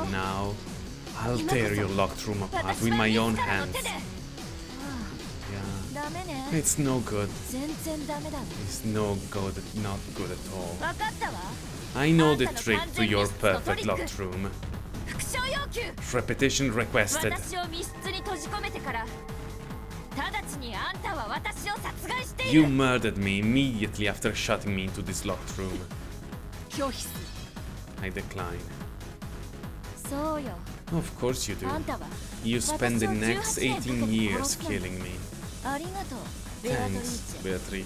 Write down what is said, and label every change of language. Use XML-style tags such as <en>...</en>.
<en>And now, I'll tear your locked room apart with my own hands. Yeah,</en> <ja>ダメね</ja> <en>it's no good.</en> <ja>全然ダメだわ</ja> <en>It's no good, not good at all.</en> <ja>分かったわ</ja> <en>I know the trick to your perfect locked room.</en> <ja>復唱要求</ja> <en>Repetition requested.</en> <ja>私を密室に閉じ込めてから直ちにあんたは私を殺害してい</ja> <en>You</en> <ja>る</ja> <en>murdered me immediately after shutting me into this locked room.</en> <ja>拒否する</ja> <en>I decline.</en> <ja>そうよ</ja> <en>Of course you do.</en> <ja>あんたは</ja> <en>You spend the next 18 years killing me.</en> <ja>ありがとうベアトリー</ja>